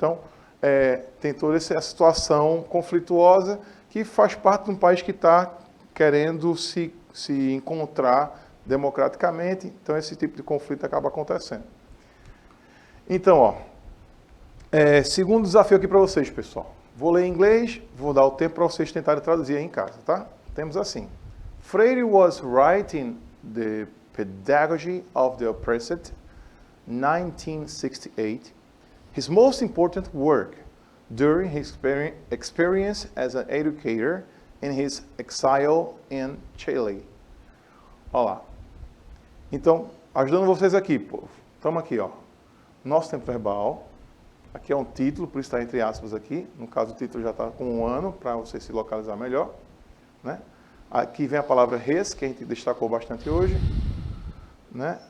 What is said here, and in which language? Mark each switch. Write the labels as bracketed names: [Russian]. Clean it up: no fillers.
[Portuguese] Então, tem toda essa situação conflituosa que faz parte de um país que está querendo se encontrar democraticamente. Então, esse tipo de conflito acaba acontecendo. Então, ó, segundo desafio aqui para vocês, pessoal. Vou ler em inglês, vou dar o tempo para vocês tentarem traduzir aí em casa, tá? Temos assim. [English] Freire was writing the Pedagogy of the Oppressed, 1968, his most important work during his experience as an educator in his exile in Chile. [Portuguese] Olha lá. Então, ajudando vocês aqui, povo. Estamos aqui, ó. Nosso tempo verbal. Aqui é um título, por isso está entre aspas aqui. No caso, o título já está com um ano, para você se localizar melhor, né? Aqui vem a palavra res, que a gente destacou bastante hoje, né?